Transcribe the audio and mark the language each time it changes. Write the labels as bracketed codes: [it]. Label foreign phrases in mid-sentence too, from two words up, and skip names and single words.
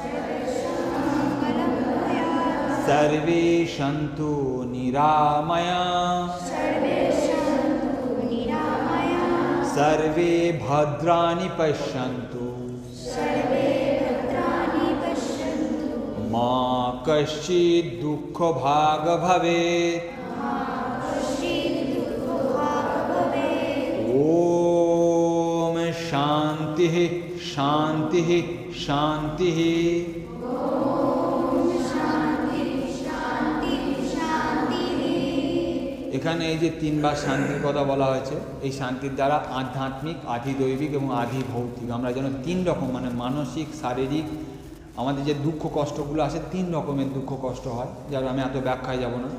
[sa] सर्वे सन्तु निरामयाः सर्वे भद्राणि पश्यन्तु मा कश्चित् दुःखभाग् भवेत् ॐ शान्ति শান্তি শান্তি শান্তি। [bn] এখানে এই যে তিনবার শান্তির কথা বলা হয়েছে, এই শান্তির দ্বারা আধ্যাত্মিক, আধিদৈবিক এবং আধিভৌতিক, আমরা যেন তিন রকম মানে মানসিক, শারীরিক, আমাদের যে দুঃখ কষ্টগুলো আসে, তিন রকমের দুঃখ কষ্ট হয়, যার আমি এত ব্যাখ্যায় যাব না।